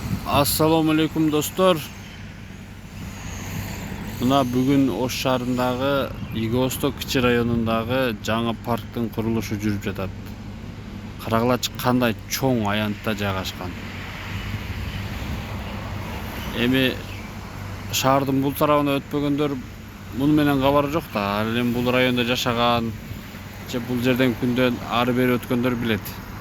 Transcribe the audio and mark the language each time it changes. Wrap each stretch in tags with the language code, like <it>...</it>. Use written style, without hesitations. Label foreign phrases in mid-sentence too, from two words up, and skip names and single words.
<ar>السلام عليكم dostlar.</ar> <ky>Мына бүгүн Ош şаарындагы Иго-Восток кичи районундагы жаңы парктын курулушу жүрүп жатат. Карагылачы кандай чоң аянтта жайгашкан. Эми шаардын бул тарабына өтпөгөндөр муну менен кабары жок да. Ал эми бул райондо жашаган же бул жерден күндөн ары бери өткөндөр билет.</ky>